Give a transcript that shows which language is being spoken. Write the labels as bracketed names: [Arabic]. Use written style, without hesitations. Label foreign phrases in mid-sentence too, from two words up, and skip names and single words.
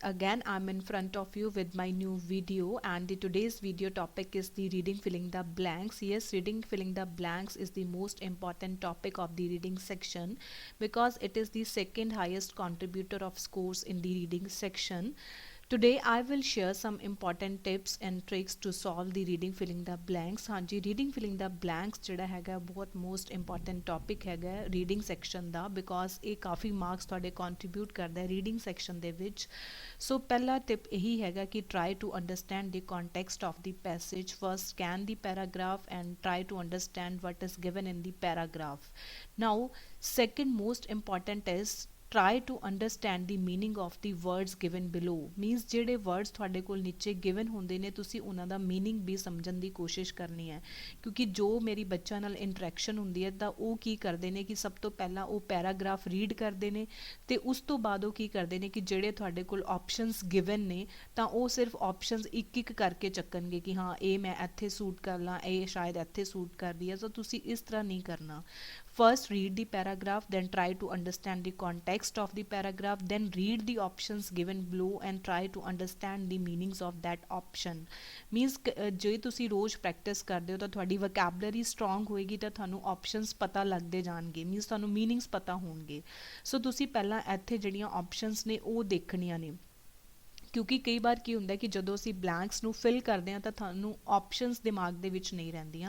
[English] Again, I am in front of you with my new video, and today's video topic is the reading filling the blanks. Yes, reading filling the blanks is the most important topic of the reading section because it is the second highest contributor of scores in the reading section. Today I will share some important tips and tricks to solve the reading filling the blanks. [Punjabi] ਹਾਂਜੀ [English] reading filling the blanks [Punjabi] ਜਿਹੜਾ ਹੈਗਾ ਬਹੁਤ [English] most important topic [Punjabi] ਹੈਗਾ [English] reading section [Punjabi] ਦਾ ਬਿਕੋਜ਼ ਇਹ ਕਾਫੀ ਮਾਰਕਸ ਤੁਹਾਡੇ ਕੰਟਰੀਬਿਊਟ ਕਰਦਾ ਹੈ [English] reading section [Punjabi] ਦੇ ਵਿੱਚ। ਸੋ ਪਹਿਲਾ ਟਿਪ ਇਹੀ ਹੈਗਾ ਕਿ [English] try to understand the context of the passage. first scan the paragraph and try to understand what is given in the paragraph. Now second most important is try to understand the meaning of the words given below. [Punjabi] Means ਜਿਹੜੇ words ਤੁਹਾਡੇ ਕੋਲ ਨੀਚੇ given ਹੁੰਦੇ ਨੇ ਤੁਸੀਂ ਉਹਨਾਂ ਦਾ meaning ਵੀ ਸਮਝਣ ਦੀ ਕੋਸ਼ਿਸ਼ ਕਰਨੀ ਹੈ ਕਿਉਂਕਿ ਜੋ ਮੇਰੀ ਬੱਚਿਆਂ ਨਾਲ ਇੰਟਰੈਕਸ਼ਨ ਹੁੰਦੀ ਹੈ ਤਾਂ ਉਹ ਕੀ ਕਰਦੇ ਨੇ ਕਿ ਸਭ ਤੋਂ ਪਹਿਲਾਂ ਉਹ [English] paragraph read [Punjabi] ਕਰਦੇ ਨੇ ਤੇ ਉਸ ਤੋਂ ਬਾਅਦ ਉਹ ਕੀ ਕਰਦੇ ਨੇ ਕਿ ਜਿਹੜੇ ਤੁਹਾਡੇ ਕੋਲ [English] options given [Punjabi] ਨੇ ਤਾਂ ਉਹ ਸਿਰਫ ਆਪਸ਼ਨਸ ਇੱਕ ਇੱਕ ਕਰਕੇ ਚੱਕਣਗੇ ਕਿ ਹਾਂ ਇਹ ਮੈਂ ਇੱਥੇ ਸੂਟ ਕਰ ਲਾਂ ਇਹ ਸ਼ਾਇਦ ਇੱਥੇ ਸੂਟ ਕਰਦੀ ਹੈ। ਸੋ ਤੁਸੀਂ ਇਸ ਤਰ੍ਹਾਂ ਨਹੀਂ ਕਰਨਾ। [English] First read the paragraph, then try to understand the context of the paragraph, then read the options given below and try to understand the meanings of that option. [Punjabi] Means ਜੇ ਤੁਸੀਂ ਰੋਜ਼ ਪ੍ਰੈਕਟਿਸ ਕਰਦੇ ਹੋ ਤਾਂ ਤੁਹਾਡੀ [English] vocabulary strong [Punjabi] ਹੋਏਗੀ ਤਾਂ ਤੁਹਾਨੂੰ ਆਪਸ਼ਨਸ ਪਤਾ ਲੱਗਦੇ ਜਾਣਗੇ। ਮੀਨਸ ਤੁਹਾਨੂੰ ਮੀਨਿੰਗਸ ਪਤਾ ਹੋਣਗੇ। ਸੋ ਤੁਸੀਂ ਪਹਿਲਾਂ ਇੱਥੇ ਜਿਹੜੀਆਂ ਆਪਸ਼ਨਸ ਨੇ ਉਹ ਦੇਖਣੀਆਂ ਨੇ ਕਿਉਂਕਿ ਕਈ ਵਾਰ ਕੀ ਹੁੰਦਾ ਕਿ ਜਦੋਂ ਅਸੀਂ ਬਲੈਂਕਸ ਨੂੰ ਫਿਲ ਕਰਦੇ ਹਾਂ ਤਾਂ ਤੁਹਾਨੂੰ ਆਪਸ਼ਨਸ ਦਿਮਾਗ ਦੇ ਵਿੱਚ ਨਹੀਂ ਰਹਿੰਦੀਆਂ।